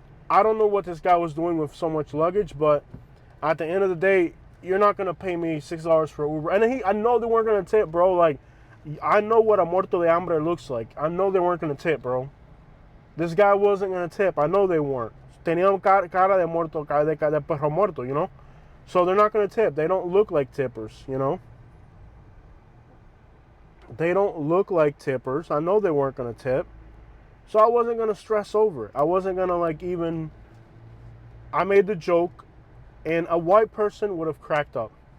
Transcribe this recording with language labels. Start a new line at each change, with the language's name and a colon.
English: I don't know what this guy was doing with so much luggage, but at the end of the day, you're not gonna pay me $6 for Uber. And I know they weren't gonna tip, bro. Like, I know what a
Spanish: muerto de hambre
English: looks like. I know they weren't gonna tip, bro. This guy wasn't gonna tip. I know they weren't.
Spanish: Tenían cara de muerto, cara de perro muerto,
English: you know? So they're not gonna tip. They don't look like tippers, you know? They don't look like tippers. I know they weren't gonna tip. So I wasn't gonna stress over it. I wasn't gonna I made the joke, and a white person would have cracked up.